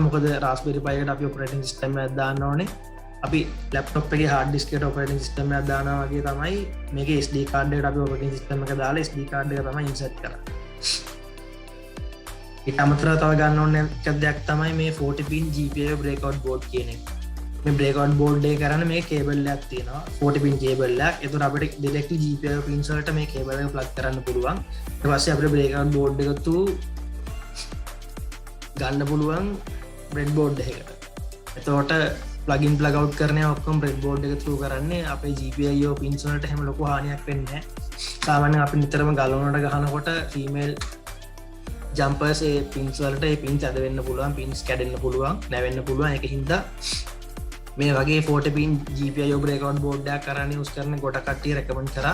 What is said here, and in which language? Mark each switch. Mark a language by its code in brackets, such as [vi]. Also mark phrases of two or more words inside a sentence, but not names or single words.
[si] මොකද Raspberry Pi එකට අපි [en] operating system [si] එකක් දාන්න ඕනේ. අපි laptop එකේ [en] hard disk [si] එකට [en] operating system [si] එකක් දානවා වගේ තමයි මේකේ [en] SD card [si] එකට අපි [en] operating system [si] එක දාලා [en] SD card [si] එක තමයි insert කරන්නේ. ඊට අමතරව තව ගන්න ඕන එක දෙයක් තමයි මේ [en] 40 pin GPIO breakout board [si] කියන එක. මේ [en] breakout board [si] එක කරන්නේ මේ cable එකක් තියෙනවා [en] 40 pin cable [si] එකක්. ඒතර අපිට directly [en] GPIO pins [si] වලට මේ cable එක plug කරන්න පුළුවන්. ඊට පස්සේ අපිට [en] breakout board [si] එක තු ගන්න පුළුවන් breadboard එකකට. එතකොට [en] plug in plug out [si] කරන්නේ ඔක්කොම breadboard එක through කරන්නේ අපේ [en] GPIO pins [si] වලට හැම ලොකු හානියක් වෙන්නේ නැහැ. සාමාන්‍යයෙන් අපි නිතරම ගලවනට ගහනකොට [en] female jumpers [si] ඒ පින්ස් වලට ඒ පින්ස් ඇද වෙන්න පුළුවන්, පින්ස් කැඩෙන්න පුළුවන්, නැවෙන්න පුළුවන්. ඒක හින්දා මේ වගේ [en] 40 pin GPIO breakout board [si] එකක් කරන්න use කරන ගොඩක් කට්ටිය recommend කරා.